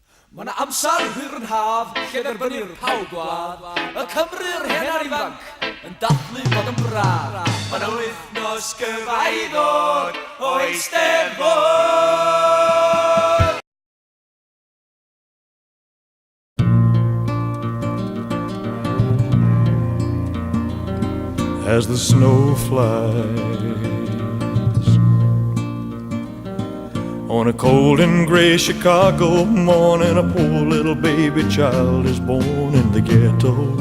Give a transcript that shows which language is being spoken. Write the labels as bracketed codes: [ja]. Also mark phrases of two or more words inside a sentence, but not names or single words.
[cy] Ma' 'na amsar hwyr yn haf, lle dderbyni'r pawb gwadd. Y Cymru'r hen ar ifanc yn dathlu bod yn braf. Ma' 'na wythnos gyfa i ddod o Eisteddfod. [en] As the snow flies on a cold and gray Chicago morning, a poor little baby child is born in the ghetto.